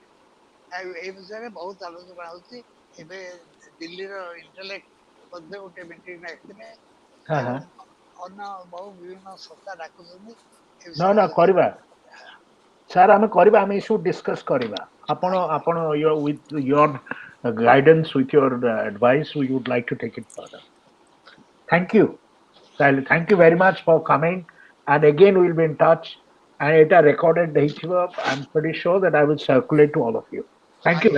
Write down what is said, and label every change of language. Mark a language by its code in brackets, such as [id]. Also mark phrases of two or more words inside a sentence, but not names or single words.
[or] ଏଇ ବିଷୟରେ ବହୁତ ଆଲୋଚନା ହଉଛି। ଏବେ ଦିଲ୍ଲୀର ଇଣ୍ଟେଲେକ୍ଟ ମଧ୍ୟ ଗୋଟେ ମିଟିଂ ଡାକିଥିଲେ ଏବଂ ଅନ୍ୟ ବହୁ ବିଭିନ୍ନ ସଂସ୍ଥା ଡାକୁଛନ୍ତି। କରିବା ସାର୍, ଆମେ କରିବା, ଆମେ ଏସବୁ ଡିସ୍କସ୍ କରିବା। [en] ଆପଣ with your guidance, with your advice, we would like to take it further. Thank you. Thank you very much for coming, and again we'll be in touch. And it is recorded. I'm pretty sure that I will circulate to all of you.